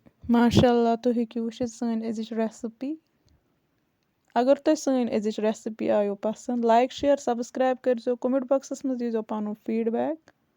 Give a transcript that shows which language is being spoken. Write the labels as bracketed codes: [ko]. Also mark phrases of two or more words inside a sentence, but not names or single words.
[ks] माशाल्लाह तुम हेकियो वुचित सन अजिच रेसिपी। अगर तुम सन अजिच रेसिपी आयो पसंद, [en] like share subscribe [ks] करो, कमेंट बॉक्सस में दीजो पन फीडबैक।